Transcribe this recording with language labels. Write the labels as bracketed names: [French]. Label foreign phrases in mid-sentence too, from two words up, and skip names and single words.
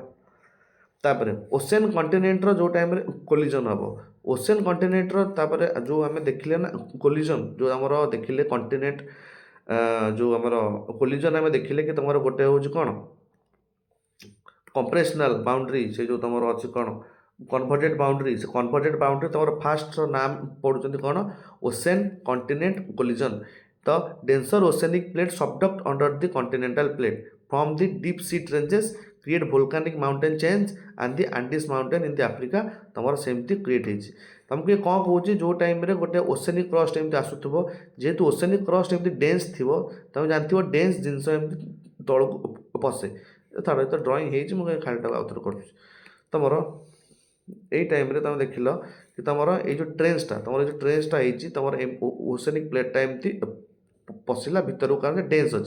[Odia] ତାପରେ [English] ocean continentର [Odia] ଯେଉଁ ଟାଇମ୍ରେ କୋଲିଜନ୍ ହେବ, [English] ocean continentର [Odia] ତାପରେ ଯେଉଁ ଆମେ ଦେଖିଲେ ନା କୋଲିଜନ୍, ଯେଉଁ ଆମର ଦେଖିଲେ କଣ୍ଟିନେଣ୍ଟ ଯେଉଁ ଆମର କୋଲିଜନ୍ ଆମେ ଦେଖିଲେ କି ତମର ଗୋଟେ ହେଉଛି କ'ଣ [English] compressional boundary, [Odia] ସେ ଯେଉଁ ତମର ଅଛି କ'ଣ [English] convergent boundary. [Odia] ସେ [English] convergent boundary [Odia] ତମର ଫାଷ୍ଟର ନାମ ପଡ଼ୁଛନ୍ତି କ'ଣ [English] ocean continent collision. ତ denser oceanic plate subduct under the continental plate from the deep sea trenches create volcanic mountain chains and the Andes mountain in the Africa [Odia] ତମର ସେମିତି କ୍ରିଏଟ୍ ହେଇଛି। ତମକୁ କ'ଣ କହୁଛି ଯେଉଁ ଟାଇମ୍ରେ ଗୋଟେ [English] oceanic crust [Odia] ଏମିତି ଆସୁଥିବ, ଯେହେତୁ [English] oceanic crust [Odia] ଏମିତି ଡେନ୍ସ ଥିବ, ତମେ ଜାଣିଥିବ ଡେନ୍ସ ଜିନିଷ ଏମିତି ତଳକୁ ପଶେ। ଛାଡ଼ ତ ଡ୍ରଇଂ ହେଇଛି, ମୁଁ ଖାଲିଟାକୁ ଆଉଥରେ କରୁଛି। ତମର ଏଇ ଟାଇମ୍ରେ ତମେ ଦେଖିଲ କି ତମର ଏଇ ଯେଉଁ ଟ୍ରେନ୍ସଟା ତମର ଏଇ ଯେଉଁ ଟ୍ରେନ୍ସଟା ହେଇଛି ତମର [English] oceanic plateଟା [Odia] ଏମିତି ପଶିଲା ଭିତରକୁ, କାରଣ ଡେନ୍ସ ଅଛି।